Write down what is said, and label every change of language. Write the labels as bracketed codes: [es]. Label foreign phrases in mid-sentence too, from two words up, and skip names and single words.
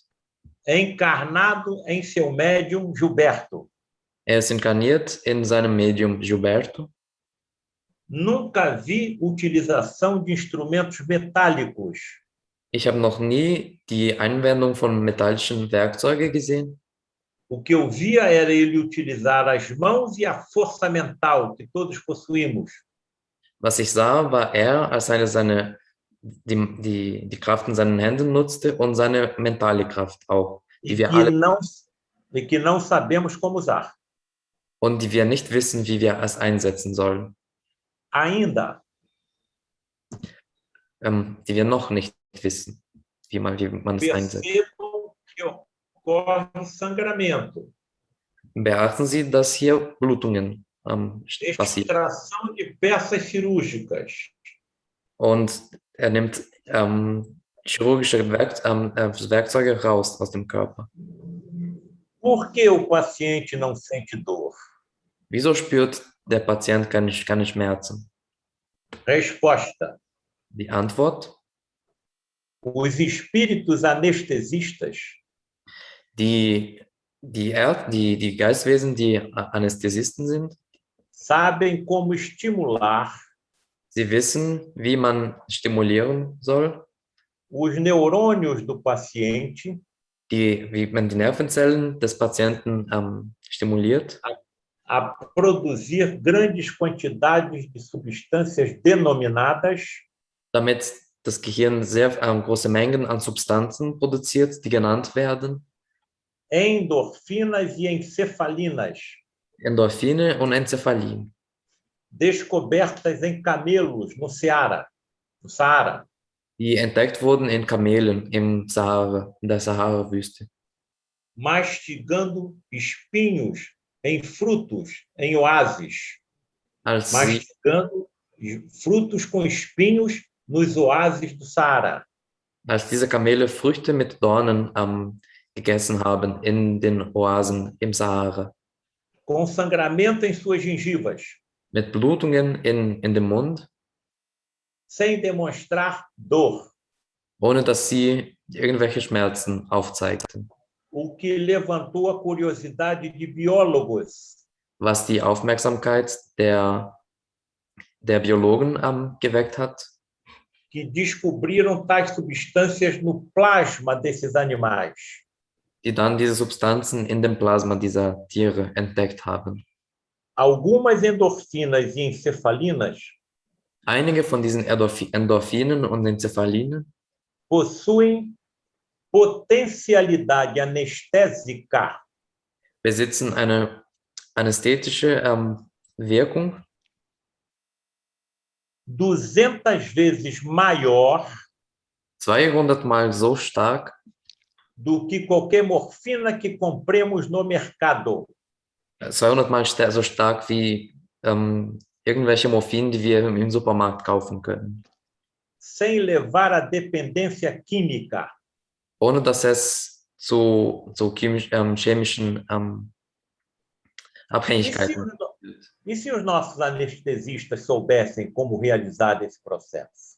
[pt] Encarnado em seu médium Gilberto. [de] Ist inkarniert in seinem Medium Gilberto. [pt] Nunca vi utilização de instrumentos metálicos. [de] Ich habe noch nie die Anwendung von metallischen Werkzeugen gesehen. [pt] O que eu via era ele utilizar as mãos e a força mental que todos possuímos. [de] Was ich sah, war als die Kraft in seinen Händen nutzte und seine mentale Kraft auch, [pt] E que não sabemos como usar. [de] Und die wir nicht wissen, wie wir es einsetzen sollen. [pt] Ainda, [de] Die wir noch nicht wissen, wie man es einsetzt. [pt] percebam que ocorre sangramento, [de] Beachten Sie, dass hier Blutungen passieren. [pt] extração de peças cirúrgicas, [de] Und nimmt chirurgische Werkzeuge raus aus dem Körper. [pt] Por que o paciente não sente dor? [de] Wieso spürt der Patient keine Schmerzen? [pt] Resposta: [de] Die Antwort: [pt] os espíritos anestesistas [de] die Geistwesen, die Anästhesisten sind, [pt] sabem como estimular [de] sie wissen, wie man stimulieren soll, [pt] os neurônios do paciente [de] wie man die Nervenzellen des Patienten stimuliert, [pt] a produzir grandes quantidades de substâncias denominadas [de] damit das Gehirn sehr große Mengen an Substanzen produziert, die genannt werden [pt] endorfinas e encefalinas, [de] Endorphine und Enzephalin, [pt] descobertas em camelos no Saara, [de] die entdeckt wurden in Kamelen in der Sahara-Wüste, [pt] mastigando espinhos em frutos em oásis, [de] als sie [pt] mastigando frutos com espinhos nos oásis do Saara. [de] als diese Kamele Früchte mit Dornen gegessen haben in den Oasen im Sahara, [pt] Com sangramento em suas gengivas, [de] mit Blutungen in dem Mund, [pt] sem demonstrar dor, [de] ohne dass sie irgendwelche Schmerzen aufzeigten, [pt] o que levantou a curiosidade de biólogos, [de] was die Aufmerksamkeit der Biologen geweckt hat, [pt] que descobriram tais substâncias no plasma desses animais. [de] die dann diese Substanzen in dem Plasma dieser Tiere entdeckt haben. [pt] Algumas endorfinas e encefalinas [de] Einige von diesen Endorphinen und Enzephalinen [pt] possuem potencialidade anestésica [de] besitzen eine anästhetische Wirkung [pt] 200 vezes maior [de] 200 Mal so stark [pt] do que qualquer morfina que compremos no mercado. [de] 200 Mal so stark wie irgendwelche Morphin, die wir im Supermarkt kaufen können, [pt] Sem levar à dependência química. [de] ohne dass es zu chemischen Abhängigkeiten führt. [pt] E se os nossos anestesistas soubessem como realizar esse processo?